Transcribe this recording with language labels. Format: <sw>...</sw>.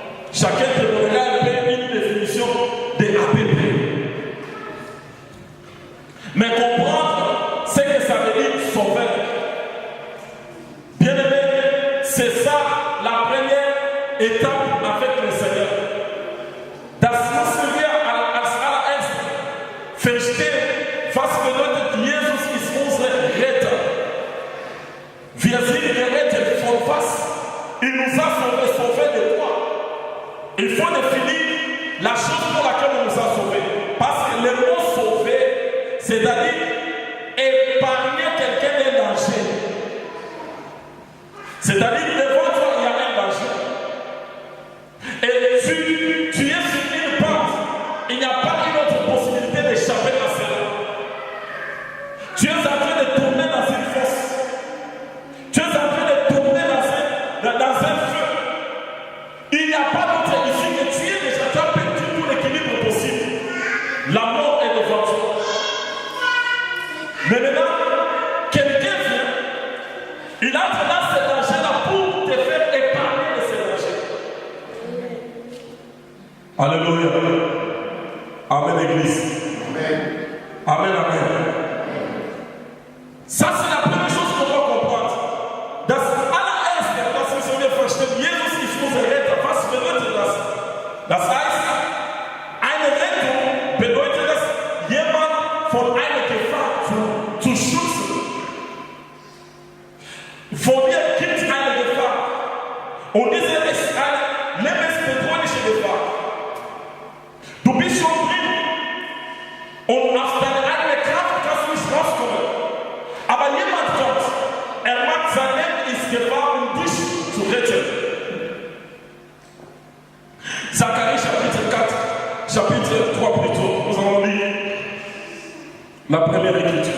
<fr>Chacun te donnera un peu une définition de APP. Mais comprendre ce que ça veut dire sauveur. Bien aimé, c'est ça la première étape avec le Seigneur.</fr> <de>Das muss wir als allererstes verstehen, was bedeutet, Jesus ist unser Retter. Wir sind gerettet von was?</de> <fr>Il nous a sauvés de quoi? Il faut définir la chose pour laquelle on nous a sauvés. Parce que le mot sauver, c'est-à-dire épargner quelqu'un d'un danger. C'est-à-dire devant toi, il y a un danger. Et tu es sur une pente. Il n'y a pas une autre possibilité d'échapper à cela. Tu es en train de tourner dans une fosse. Tu es en train de tourner dans un feu. Il n'y a pas d'autre issue que tu es déjà perdu tout l'équilibre possible. La mort est devant toi. Mais maintenant, quelqu'un vient, il entre dans ce danger-là pour te faire épargner de ce danger. Alléluia. Amen, Église. Amen. Amen, amen. Ça, c'est la première chose qu'on doit comprendre.</fr> <de>Das allererste, was wir verstehen, Jesus ist unser Retter. Was bedeutet das? Das heißt, eine Rettung bedeutet es, jemand von einer Gefahr zu schützen. Vor dir gibt es eine Gefahr. Und diese ist eine lebensbedrohliche Gefahr. Du bist schon drin. Und aus deiner eigenen Kraft kannst du nicht rauskommen. Aber jemand kommt, er macht sein Leben ins Gefahr, um dich zu retten.</de> <fr>Zacharie chapitre 4, chapitre 3 plutôt, nous allons lire la première écriture.</fr>